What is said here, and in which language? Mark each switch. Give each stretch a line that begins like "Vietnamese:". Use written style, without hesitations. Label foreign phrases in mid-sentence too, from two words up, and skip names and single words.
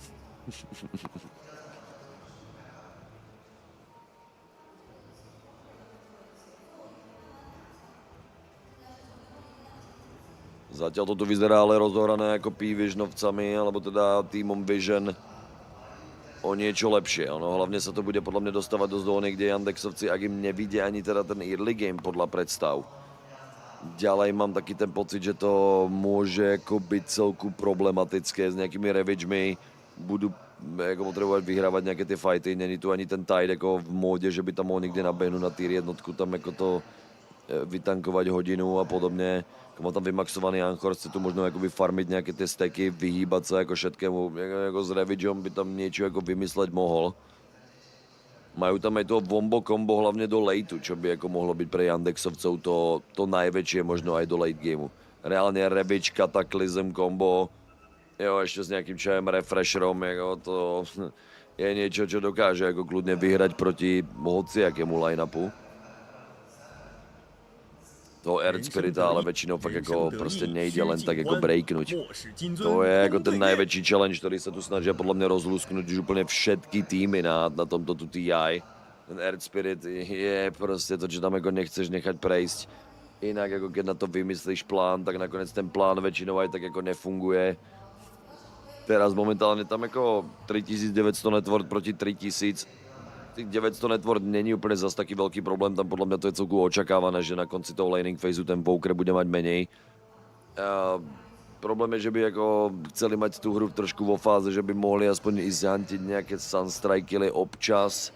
Slovak: Zatiaľ to tu vyzerá ale rozohrané ako P-Visionovcami, alebo teda týmom Vision o niečo lepšie. Ono hlavne sa to bude podľa mňa dostávať do zóny, kde Yandexovci, ak im nevidie ani teda ten
English: early game
Slovak: podľa predstav. Ďalej mám taký ten pocit, že to môže ako byť celku problematické s nejakými ravagemi. Budú jako potrebovať vyhrávať nejaké tie fighty. Není tu ani ten Tide ako v móde, že by tam mohol niekde nabehnúť na tier jednotku, tam ako to vytankovať hodinu a podobně.
Czech: Má tam vymaxovaný Anchor, chce tu možno jakoby farmit nějaké ty stacky, vyhýbat se jako všetkému, jako s Ravagem by tam něco jako vymyslet mohl.
Slovak: Mají tam aj to
English: wombo combo
Slovak: hlavně do lateu, čo by jako mohlo být pre Yandexovcov to najväčšie možno aj do late gameu.
Czech: Reálně Ravage, Cataclysm combo, jo, ještě s nějakým čajem refresherom, jako to je něco, čo dokáže jako kludně vyhrať proti hociakému line-upu. Toho Earth Spirita, ale většinou fakt jako prostě nejde len tak jako breaknuť. To je jako ten největší challenge, který se tu snaží podle mě rozlusknout už úplně všetky týmy na tomto tu TI.
Slovak: Ten Earth Spirit je prostě to, že tam jako nechceš nechat prejsť.
Czech: Jinak jako keď na to vymyslíš plán, tak nakonec ten plán většinou aj tak jako nefunguje.
Slovak: Teraz momentálně tam jako 3900 network proti 3000. Tých 900 network není úplně zas taký veľký problém, tam podľa mňa to je celku očakávané, že na konci toho laning phaseu ten poker bude mať menej. Problém je, že by jako chceli mať tú hru trošku vo fáze, že by mohli aspoň ísť hantiť nejaké sunstrikely občas.